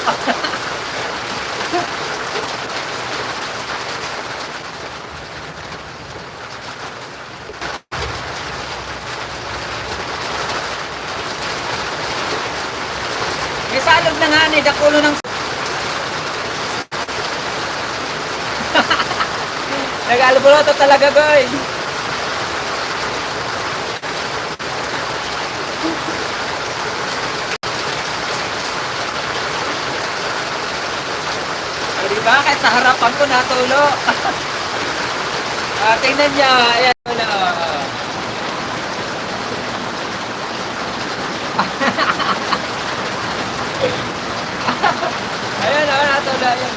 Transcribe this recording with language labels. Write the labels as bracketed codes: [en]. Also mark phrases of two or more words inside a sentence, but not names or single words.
[bik] May salog na nga ni dakulo ng nag-alboroto talaga, goy. [tl] Diba? Kahit sa harapan ko natulo. Tingnan niya. Ayan wala. Ayan o, natulo. Ayan.